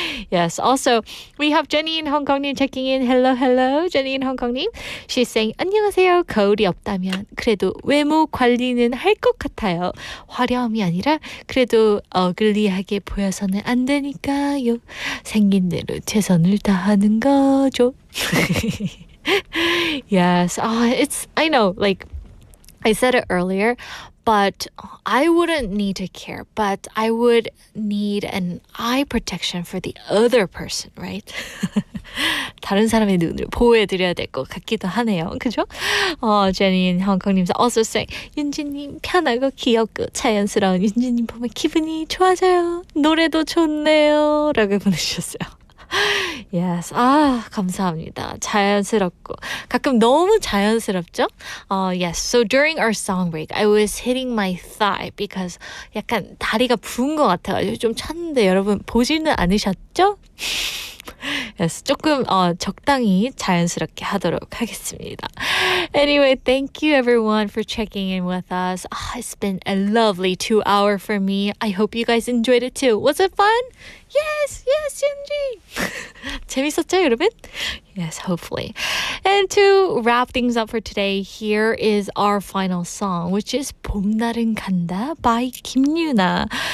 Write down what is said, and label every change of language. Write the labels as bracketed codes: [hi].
[en] Yes, also, we have Jenny in Hong Kong-님 checking in. Hello, Jenny in Hong Kong-님. She's saying, [ko] 안녕하세요. 거울이 없다면 그래도 외모 관리는 할 것 같아요. 화려함이 아니라 그래도 어글리하게 보여서는 안 되니까요. 생긴 대로 최선을 다하는 거죠. [en] Yes, I know, like I said it earlier, but I wouldn't need to care, but I would need an eye protection for the other person, right? [ko] 다른 사람의 눈을 보호해드려야 될 것 같기도 하네요. 그죠? Jenny in Hong Kong-님 [en] also saying, [ko] 윤지님 편하고 귀엽고 자연스러운 윤지님 보면 기분이 좋아져요. 노래도 좋네요. 라고 보내주셨어요. [en] Yes. [ko] 감사합니다. 자연스럽고 가끔 너무 자연스럽죠? [en] Yes. So during our song break, I was hitting my thigh because [ko] 약간 다리가 부은 것 같아가지고 좀 찼는데 여러분 보지는 않으셨죠? [en] Yes, [ko] 조금 적당히 자연스럽게 하도록 하겠습니다. [en] Anyway, thank you everyone for checking in with us. It's been a lovely 2 hour for me. I hope you guys enjoyed it too. Was it fun? Yes, 윤지. [ko] 재밌었죠, 여러분? [en] Yes, hopefully. And to wrap things up for today, here is our final song, which is 봄날은 간다 by 김유나.